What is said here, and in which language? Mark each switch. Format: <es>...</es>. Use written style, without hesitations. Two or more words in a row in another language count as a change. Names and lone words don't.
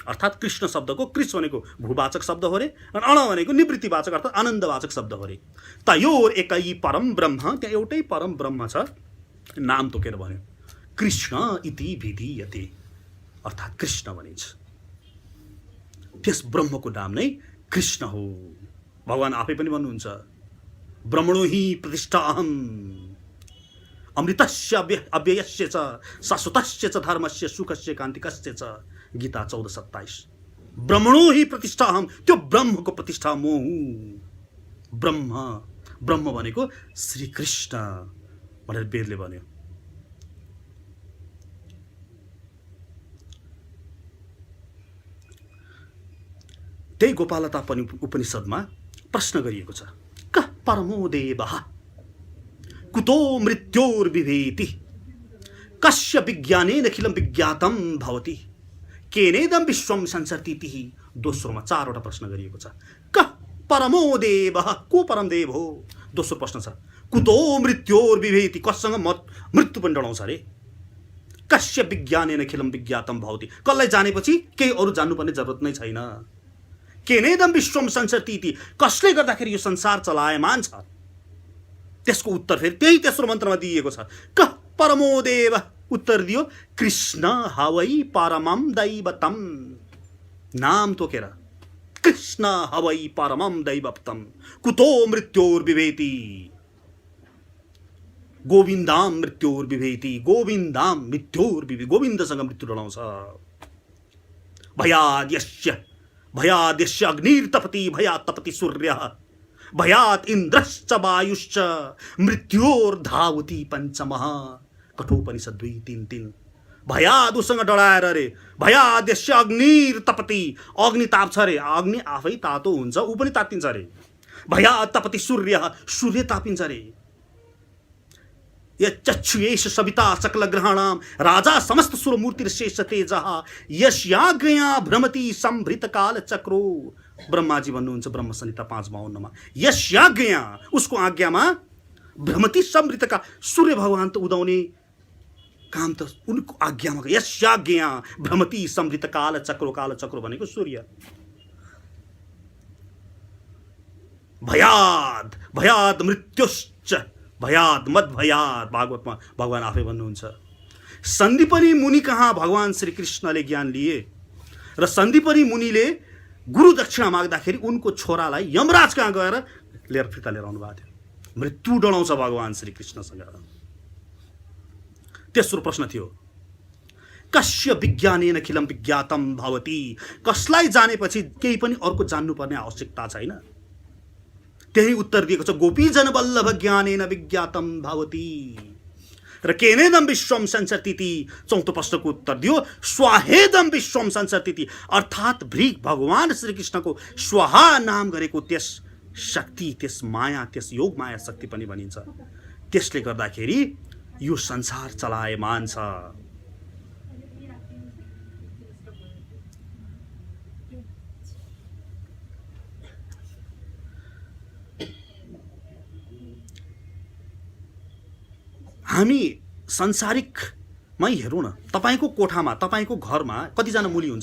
<ne>अर्थात् कृष्ण शब्दको कृष भनेको भूवाचक शब्द हो रे अनि अण भनेको निवृत्तिवाचक अर्थात् आनन्दवाचक शब्द हो रे।</ne> <sa>तयोर एकै परम ब्रह्म,</sa> <ne>त्यहाँ एउटै परम ब्रह्म छ, नाम तोकेर भन्यो</ne> <sa>कृष्ण इति विधीयते,</sa> <ne>अर्थात् कृष्ण भनिन्छ। त्यस ब्रह्मको नाम नै कृष्ण हो। भगवान आफै पनि भन्नुहुन्छ</ne> <sa>ब्रह्मणो हि प्रतिष्ठा अहम् अमृतस्य अव्ययस्य च शाश्वतस्य च धर्मस्य सुखस्य कान्तिकस्य च,</sa> <ne>गीता 14:27।</ne> <sa>ब्रह्मणो हि प्रतिष्ठा अहम्,</sa> <ne>त्यो ब्रह्मको प्रतिष्ठा म हुँ। ब्रह्म भनेको श्री कृष्ण भनेर वेदले भन्यो। त्यही गोपालता उपनिषदमा प्रश्न गरिएको छ,</ne> <sa>कः परमो देवः कुतो मृत्योर्विभेति कस्य विज्ञानेन अखिलं विज्ञातं भवति केनेदं विश्वं संसर्तीति।</sa> <ne>दोस्रोमा 4वटा प्रश्न गरिएको छ।</ne> <sa>कः परमो देवः,</sa> <ne>को परम देव हो? दोस्रो प्रश्न छ</ne> <sa>कुतो मृत्योर्विभेति,</sa> <ne>कससँग मृत्यु पनि डराउँछ अरे।</ne> <sa>कस्य विज्ञानेन अखिलं विज्ञातं भवति,</sa> <ne>कसलाई जानेपछि केही अरू जान्नुपर्ने जरुरत नै छैन।</ne> <sa>केनेदं विश्वं संसर्तीति,</sa> <ne>कसले गर्दाखेरि यो संसार चलायमान छ, त्यसको उत्तर फेरि त्यही तेस्रो मन्त्रमा दिइएको छ।</ne> <sa>कः परमो देव,</sa> <ne>उत्तर दियो</ne> <sa>कृष्ण हवै परमं दैवतम,</sa> <ne>नाम तोकेर</ne> <sa>कृष्ण हवै परमं दैवतम कुतो मृत्योर्विभेति गोविन्दां मृत्योर्विभेति, गोविन्दां मृत्योर्विभेति,</sa> <ne>गोविन्दसँग मृत्यु डराउँछ।</ne> <sa>भयाद्यस्य अग्निर्तपति भयात् तपति सूर्यः भयात् इन्द्रश्च वायुश्च मृत्योर्धावति पञ्चमः, कठोपनिषद 2:3-3।</sa> <ne>भयाद उसँग डराएर रे,</ne> <sa>भयाद्यस्य अग्निर्तपति,</sa> <ne>अग्नि ताप्छ रे, अग्नि आफै तातो हुन्छ, ऊ पनि तातिन्छ रे।</ne> <sa>भयात् तपति सूर्यः,</sa> <ne>सूर्य तापिन्छ रे।</ne> <sa>यच्चक्षुयेष सविता सकल ग्रहाणां राजा समस्त सुरमूर्तिर्शेष तेजः यस्याज्ञया भ्रमति संभृत काल चक्रो।</sa> <ne>ब्रह्माजी भन्नुहुन्छ ब्रह्म संहिता 5:52 यस्याज्ञया, उसको आज्ञामा</ne> <sa>भ्रमति संभृत का,</sa> <ne>सूर्य भगवान त उदाउने काम त उनको आज्ञामा,</ne> <sa>यस्याज्ञया भ्रमति संभृत काल चक्रो, काल चक्रो</sa> <ne>भनेको सूर्य।</ne> <sa>भयाद मृत्युश्च भयाद मद भयाद,</sa> <ne>भागवतमा भगवान आफै भन्नुहुन्छ। सन्दीपनी मुनि कहाँ भगवान श्री कृष्णले ज्ञान लिए र सन्दीपनी मुनिले गुरु दक्षिणा माग्दाखेरि उनको छोरालाई यमराज कहाँ गएर फिर्ता लिएर आउनु भएको थियो। मृत्यु डराउँछ भगवान श्री कृष्णसँग। तेस्रो प्रश्न थियो</ne> <sa>कस्य विज्ञानेन अखिलं विज्ञातं भवति,</sa> <ne>कसलाई जानेपछि केही पनि अर्को जान्नुपर्ने आवश्यकता छैन। त्यही उत्तर दिएको छ</ne> <sa>गोपीजन वल्लभ ज्ञानेन विज्ञातं भवति</sa> <ne>र</ne> <sa>केनेदं विश्वं संसर्तीति।</sa> <ne>चौथो प्रश्नको उत्तर दियो</ne> <sa>स्वाहेदं विश्वं संसर्तीति,</sa> <ne>अर्थात् भगवान श्री कृष्णको स्वाहा नाम गरेको त्यस शक्ति, त्यस माया, त्यस योग माया शक्ति पनि भनिन्छ। त्यसले गर्दाखेरि यो संसार चलायमान छ। हामी संसारिकमै हेरौँ न, तपाईको कोठामा, तपाईको घरमा कतिजना मुली हुन्छ?</ne>